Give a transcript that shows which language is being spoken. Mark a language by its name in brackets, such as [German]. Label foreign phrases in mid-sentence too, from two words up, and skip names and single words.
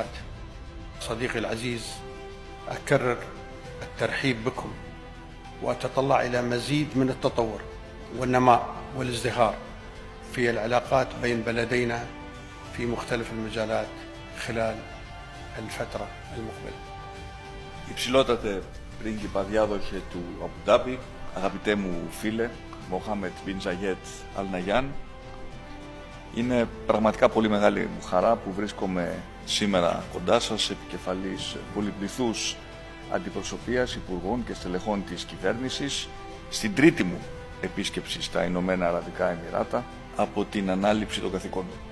[Arabic] صديقي العزيز، أكرر الترحيب بكم وأتطلع إلى مزيد من التطور والنماء والازدهار في العلاقات بين بلدينا في مختلف المجالات خلال الفترة المقبلة. [Greek] Υψηλότατε πρίγκιπα διάδοχε του Αμπουντάμπι, αγαπητέ μου φίλε Μοχάμετ Μπιν Ζαγέτ Αλ Ναγιάν, είναι πραγματικά πολύ μεγάλη μου χαρά που βρίσκομαι σήμερα κοντά σας, επικεφαλής πολυπληθούς αντιπροσωπείας υπουργών και στελεχών της κυβέρνησης, στην τρίτη μου επίσκεψη στα Ηνωμένα Αραβικά Εμιράτα από την ανάληψη των καθηκόντων.